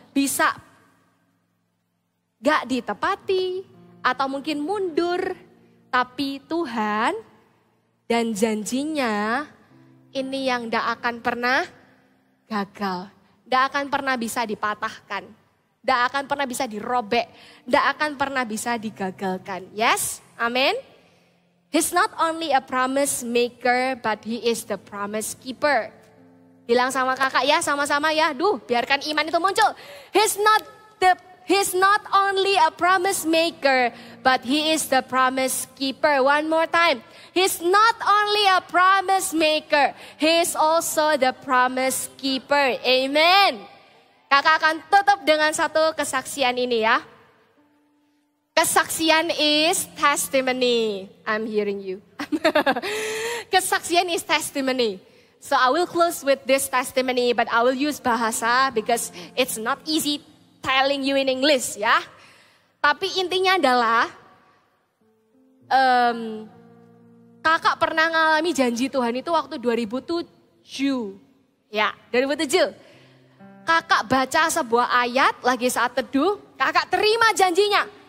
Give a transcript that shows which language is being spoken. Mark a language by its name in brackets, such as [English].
[Indonesian] Bisa gak ditepati atau mungkin mundur. Tapi Tuhan dan janjinya ini yang tidak akan pernah gagal. Tidak akan pernah bisa dipatahkan. Tidak akan pernah bisa dirobek. Tidak akan pernah bisa digagalkan. [English] Yes? Amin? He's not only a promise maker, but He is the promise keeper. [Indonesian] Bilang sama kakak ya, sama-sama ya. Biarkan iman itu muncul. [English] He's not only a promise maker, but He is the promise keeper. One more time. He's not only a promise maker, He is also the promise keeper. Amen. [Indonesian] Kakak akan tutup dengan satu kesaksian ini ya. Kesaksian [English] is testimony. I'm hearing you. [Indonesian] Kesaksian [English] is testimony. So I will close with this testimony, but I will use bahasa because it's not easy telling you in English ya. [Indonesian] Tapi intinya adalah kakak pernah ngalami janji Tuhan itu waktu 2007. Ya, 2007. Kakak baca sebuah ayat lagi saat teduh, kakak terima janjinya.